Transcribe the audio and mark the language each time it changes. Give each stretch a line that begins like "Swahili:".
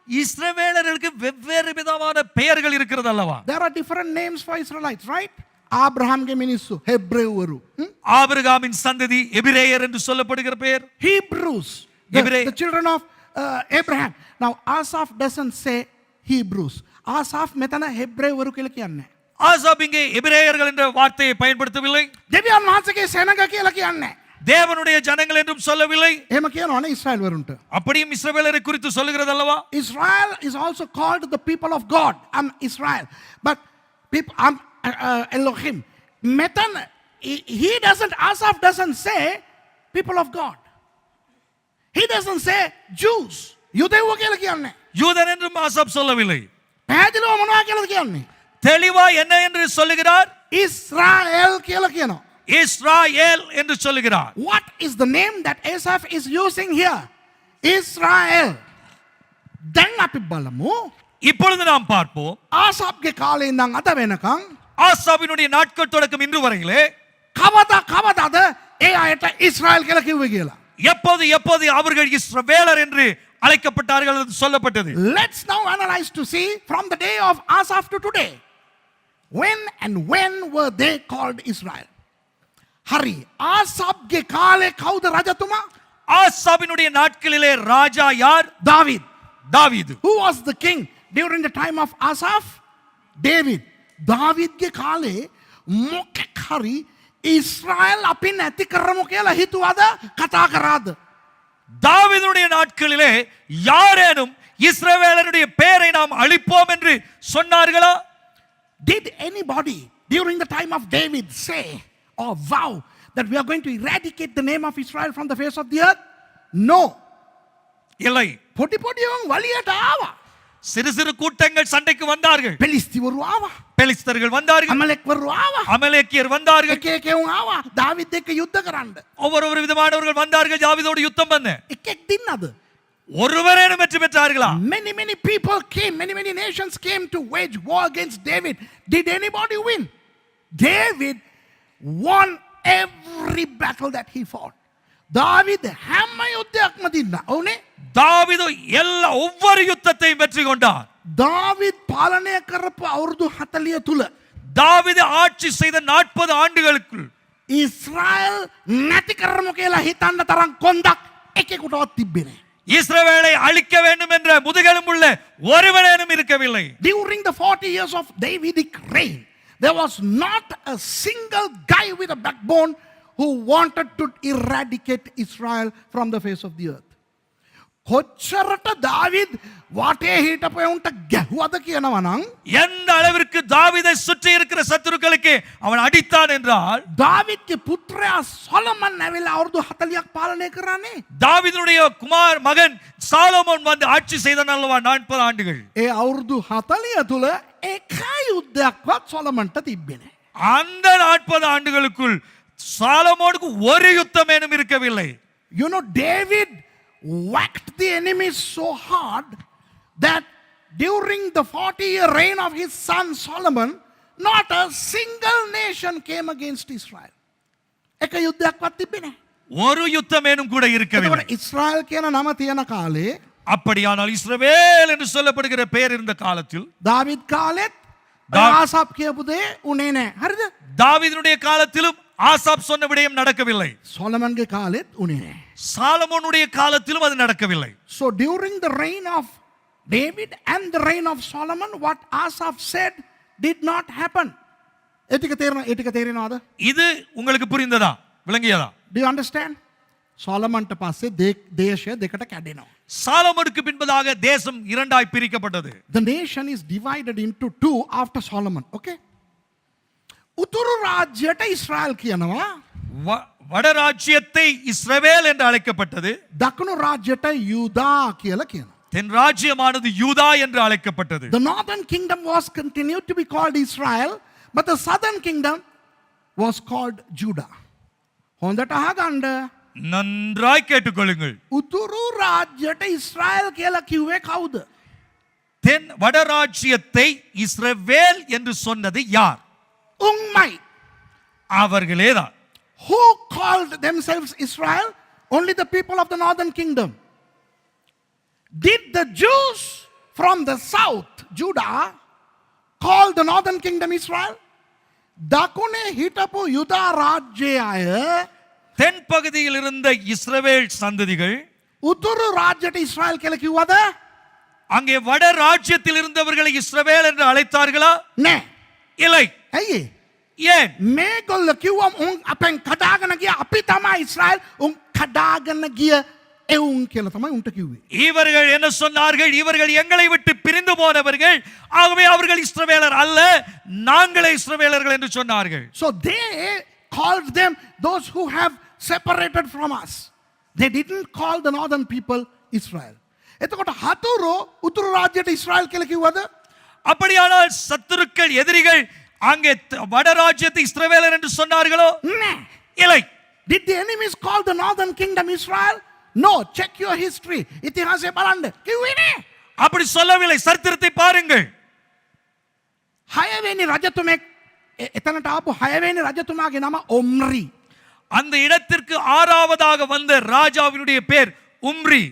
Tamil: இஸ்ரவேலர்களுக்கு வெவ்வேறு விதமான பெயர்கள் இருக்கிறது அல்லவா?
English: There are different names for Israelites, right?
Sinhala: ආබ්‍රහම්ගේ මිනිස්සු හෙබ්‍රේව් වරු.
Tamil: ஆபிரகாமின் சந்ததி எபிரேயர் என்று சொல்லப்படுகிற பெயர்
English: Hebrews, the children of Abraham. Now Asaph doesn't say Hebrews.
Sinhala: Asaph මෙතන හෙබ්‍රේව් වරු කියලා කියන්නේ.
Tamil: ஆசாப் இங்கே எபிரேயர்கள் என்ற வார்த்தையை பயன்படுத்தவில்லை.
Sinhala: දෙවියන් වහන්සේගේ සෙනඟ කියලා කියන්නේ.
Tamil: தேவனுடைய ஜனங்கள் என்றும் சொல்லவில்லை.
Sinhala: එහෙම කියනවනේ ඉස්රායෙල් වරුන්ට.
Tamil: அப்படியும் இஸ்ரவேலரை குறித்து சொல்லுகிறது அல்லவா?
English: Israel is also called the people of God. Israel. But people Elohim. මෙතන he doesn't, Asaph doesn't say people of God. He doesn't say Jews.
Sinhala: යුදෙව්ව කියලා කියන්නේ.
Tamil: யூதன் என்றும் ஆசாப் சொல்லவில்லை.
Sinhala: පැහැදිලිව මොනවා කියලාද කියන්නේ?
Tamil: தெளிவா என்ன என்று சொல்லுகிறார்?
Sinhala: Israel කියලා කියනවා.
Tamil: இஸ்ராயேல் என்று சொல்லுகிறார்.
English: What is the name that Asaph is using here?
Sinhala: Israel. දැන් අපි බලමු.
Tamil: இப்பொழுது நாம் பார்ப்போம்.
Sinhala: ආසාප්ගේ කාලේ ඉඳන් අද වෙනකන්
Tamil: ஆசாபினுடைய நாட்கள் தொடக்கம் இன்று வரையிலே
Sinhala: කවදාද ඒ අයට ඉස්රායෙල් කියලා කිව්වේ කියලා.
Tamil: எப்போது எப்போது அவர்கள் இஸ்ரவேலர் என்று அழைக்கப்பட்டார்கள் என்று சொல்லப்பட்டது.
English: Let's now analyze to see from the day of Asaph to today. When were they called Israel?
Sinhala: හරි. ආසාප්ගේ කාලේ කවුද රජතුමා?
Tamil: ஆசாபினுடைய நாட்களிலே ராஜா யார்?
Sinhala: දාවිද්.
Tamil: தாவீது.
English: Who was the king during the time of Asaph? David.
Sinhala: දාවිද්ගේ කාලේ මොකක් හරි ඊශ්‍රායල් අපි නැති කරමු කියලා හිතුවද කතා කරාද?
Tamil: தாவீதுடைய நாட்களிலே யாரேனும் இஸ்ரவேலருடைய பெயரை நாம் அழிப்போம் என்று சொன்னார்களா?
English: Did anybody during the time of David say or vow that we are going to eradicate the name of Israel from the face of the earth? No.
Tamil: இல்லை.
Sinhala: පොඩි පොඩියන් වලියට ආවා.
Tamil: சிறு சிறு கூட்டங்கள் சண்டைக்கு வந்தார்கள்.
Sinhala: පෙලිස්තිවරු ආවා.
Tamil: பெலிஸ்தர்கள் வந்தார்கள்.
Sinhala: අමලෙක්වරු ආවා.
Tamil: அமலேக்கியர் வந்தார்கள்.
Sinhala: එක එකෙවුන් ආවා දාවිත් එක්ක යුද්ධ කරන්න.
Tamil: ஒவ்வொரு விதமானவர்கள் வந்தார்கள் தாவீதோடு யுத்தம் பண்ண.
Sinhala: එකෙක් දින්නද?
Tamil: ஒருவரேனும் வெற்றி பெற்றார்களா?
English: Many people came, many nations came to wage war against David. Did anybody win? David won every battle that he fought.
Sinhala: දාවිද හැම යුද්ධයක්ම දින්නා. ඕනේ?
Tamil: தாவீது எல்லா ஒவ்வொரு யுத்தத்தையும் வெற்றி கொண்டார்.
Sinhala: දාවිත් පාලනය කරපු අවුරුදු 40 තුල
Tamil: தாவீது ஆட்சி செய்த 40 ஆண்டுகளுக்குள்
Sinhala: ඊශ්‍රායල් නැති කරමු කියලා හිතන්න තරම් කොන්දක් එකෙකුටවත් තිබ්බේ නැහැ.
Tamil: இஸ்ரவேலை அழிக்க வேண்டும் என்ற முதுகெலும்புள்ள ஒருவனேனும் இருக்கவில்லை.
English: During the 40 years of Davidic reign, there was not a single guy with a backbone who wanted to eradicate Israel from the face of the earth.
Sinhala: කොච්චරට දාවිද් වටේ හිටපු උන්ට ගැහුවද කියනවා නම්
Tamil: எந்த அளவிற்கு தாவீதை சுற்றி இருக்கிற சத்துருக்களுக்கு அவன் அடித்தான் என்றால்
Sinhala: දාවිද්ගේ පුත්‍රයා සොලමන් ඇවිල්ලා අවුරුදු 40ක් පාලනය කරානේ.
Tamil: தாவீதுடைய மகன் சாலமோன் வந்து ஆட்சி செய்தான் அல்லவா 40 ஆண்டுகள்.
Sinhala: ඒ අවුරුදු 40 තුල එක යුද්ධයක්වත් සොලමන්ට තිබ්බේ නැහැ.
Tamil: அந்த 40 ஆண்டுகளுக்குள் சாலமோனுக்கு ஒரு யுத்தமேனும் இருக்கவில்லை.
English: You know, David whacked the enemy so hard that during the 40-year reign of his son Solomon, not a single nation came against Israel.
Sinhala: එක යුද්ධයක්වත් තිබ්බේ නැහැ.
Tamil: ஒரு யுத்தமேனும் கூட இருக்கவில்லை.
Sinhala: එතකොට ඉස්රායල් කියන නම තියෙන කාලේ
Tamil: அப்படியானால் இஸ்ரவேல் என்று சொல்லப்படுகிற பெயர் இருந்த காலத்தில்
Sinhala: දාවිද් කාලෙත් ආසාප් කියපු දේ උනේ නැහැ. හරිද?
Tamil: தாவீதுடைய காலத்திலும் ஆசாப் சொன்ன விடயம் நடக்கவில்லை.
Sinhala: සොලමන්ගේ කාලෙත් උනේ නැහැ.
Tamil: சாலமோனுடைய காலத்திலும் அது நடக்கவில்லை.
English: So during the reign of David and the reign of Solomon, what Asaph said did not happen.
Sinhala: ඒ ටික තේරෙනවද?
Tamil: இது உங்களுக்கு புரிந்ததா? விளங்கியதா?
English: Do you understand?
Sinhala: සොලමන්ට පස්සේ දේශය දෙකට කැඩෙනවා.
Tamil: சாலமோனுக்கு பின்பதாக தேசம் இரண்டாய் பிரிக்கப்பட்டது.
English: The nation is divided into two after Solomon.
Sinhala: Okay? උතුරු රාජ්‍යයට ඉස්රායල් කියනවා.
Tamil: வடராஜ்யத்தை இஸ்ரவேல் என்று அழைக்கப்பட்டது.
Sinhala: දකුණු රාජ්‍යයට යුදා කියලා කියනවා.
Tamil: தென் ராஜ்யமானது யூதா என்று அழைக்கப்பட்டது.
English: The northern kingdom was continued to be called Israel, but the southern kingdom was called Judah.
Sinhala: හොඳට අහගන්න.
Tamil: நன்றாய் கேட்டுக்கொள்ளுங்கள்.
Sinhala: උතුරු රාජ්‍යයට ඉස්රායල් කියලා කිව්වේ කවුද?
Tamil: தென் வடராஜ்யத்தை இஸ்ரவேல் என்று சொன்னது யார்?
Sinhala: උන්මයි.
Tamil: அவர்களேதான்.
English: Who called themselves Israel? Only the people of the northern kingdom. Did the Jews from the south, Judah, call the northern kingdom Israel?
Sinhala: දකුණේ හිටපු යුදා රාජ්‍යයේ අය
Tamil: தென் பகுதியில் இருந்த இஸ்ரவேல் சந்ததிகள்
Sinhala: උතුරු රාජ්‍යයට ඉස්රායල් කියලා කිව්වද?
Tamil: அங்கே வட ராஜ்யத்தில் இருந்தவர்களை இஸ்ரவேல் என்று அழைத்தார்களா?
Sinhala: නෑ.
Tamil: இல்லை.
Sinhala: ඇයි?
Tamil: ஏன்?
Sinhala: මේගොල්ල කිව්වම උන් අපෙන් කඩාගෙන ගියා. අපි තමයි ඉස්රායල්. උන් කඩාගෙන ගිය එවුන් කියලා තමයි උන්ට කිව්වේ.
Tamil: இவர்கள் என்ன சொன்னார்கள்? இவர்கள் எங்களை விட்டு பிரிந்து போனவர்கள், ஆகவே அவர்கள் இஸ்ரவேலர் அல்ல, நாங்களே இஸ்ரவேலர்கள் என்று சொன்னார்கள்.
English: So they called them those who have separated from us. They didn't call the northern people Israel.
Sinhala: එතකොට හතුරු උතුරු රාජ්‍යයට ඉස්රායල් කියලා කිව්වද?
Tamil: அப்படியானால் சத்துருக்கள் எதிரிகள் அங்கே வடராஜ்யத்தை இஸ்ரவேலர் என்று சொன்னார்களோ?
Sinhala: නෑ.
Tamil: இல்லை.
English: Did the enemies call the northern kingdom Israel? No. Check your history.
Sinhala: ඉතිහාසය බලන්න. කිව්වේ නෑ.
Tamil: அப்படி சொல்லவில்லை. சரித்திரத்தை பாருங்கள்.
Sinhala: හයවෙනි රජතුමෙක් එතනට ආපු හයවෙනි රජතුමාගේ නම ඔම්රි.
Tamil: அந்த இடத்திற்கு ஆறாவதாக வந்த ராஜாவினுடைய பேர் உம்ரி.